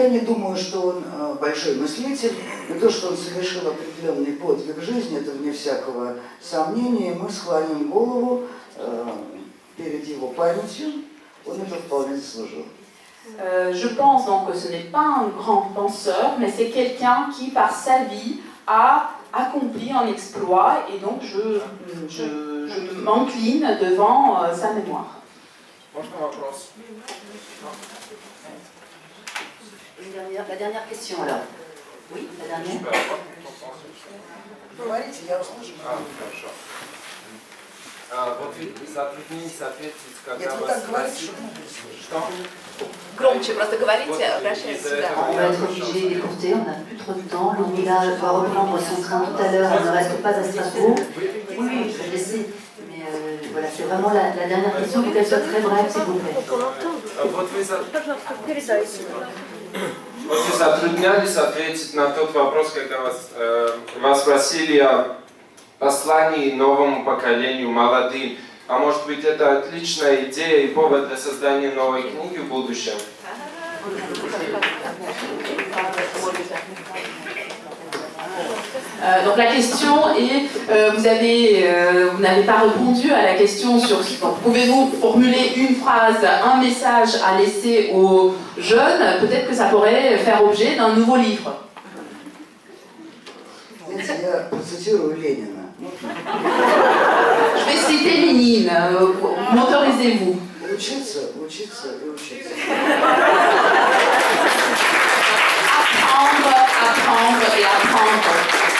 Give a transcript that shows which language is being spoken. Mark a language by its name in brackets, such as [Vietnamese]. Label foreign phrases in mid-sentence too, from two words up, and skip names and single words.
[Russian] Я не думаю, что он большой мыслитель, но то, что он совершил определенный подвиг в жизни, это вне всякого сомнения, мы склоним голову перед его памятью, он это вполне заслужил. [French] Je pense donc que ce n'est pas un grand penseur, mais c'est quelqu'un qui, par sa vie, a accompli un exploit, et donc je m'incline devant sa mémoire. La dernière question alors. Oui, la dernière. [Russian] Говорите, я услышу. Вот вы затруднились ответить, когда Нет, вы вас так говорите, спросили, что что? Громче, просто говорите, обращаясь сюда. [French] On va être obligé d'écourter, on n'a plus trop de temps. Ludmila va reprendre son train tout à l'heure, elle ne reste pas à Strasbourg. Oui, je le sais. Mais voilà, c'est vraiment la dernière question, pour qu'elle soit très brève, s'il vous plaît. [Russian] Вот вы затруднялись ответить на тот вопрос, когда вас спросили о послании новому поколению, молодым. А может быть, это отличная идея и повод для создания новой книги в будущем? [French] Donc la question est, vous n'avez pas répondu à la question sur pouvez-vous formuler une phrase, un message à laisser aux jeunes, peut-être que ça pourrait faire objet d'un nouveau livre. [Russian] Знаете, я процитирую Ленина. [French] Je vais citer Lénine, m'autorisez-vous? [Russian] Учиться, учиться и учиться. [French] Apprendre, apprendre et apprendre.